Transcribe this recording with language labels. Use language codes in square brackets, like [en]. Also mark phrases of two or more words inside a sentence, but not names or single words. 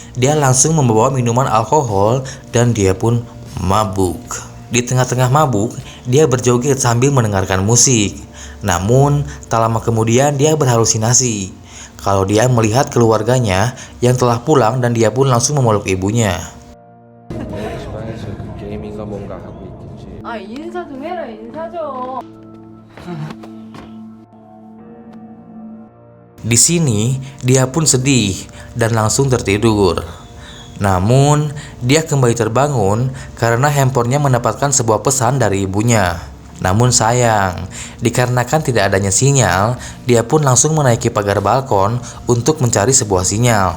[id] Dia langsung membawa minuman alkohol dan dia pun mabuk. Di tengah-tengah mabuk, dia berjoget sambil mendengarkan musik. Namun, tak lama kemudian dia berhalusinasi kalau dia melihat keluarganya yang telah pulang dan dia pun langsung memeluk ibunya. [ko] 방에서 그 게임인가 뭔가 하고 있겠지. 아, 인사 좀 해라, 인사 좀. [id] Di sini, dia pun sedih dan langsung tertidur. Namun, dia kembali terbangun karena handphonenya mendapatkan sebuah pesan dari ibunya. Namun sayang, dikarenakan tidak adanya sinyal, dia pun langsung menaiki pagar balkon untuk mencari sebuah sinyal.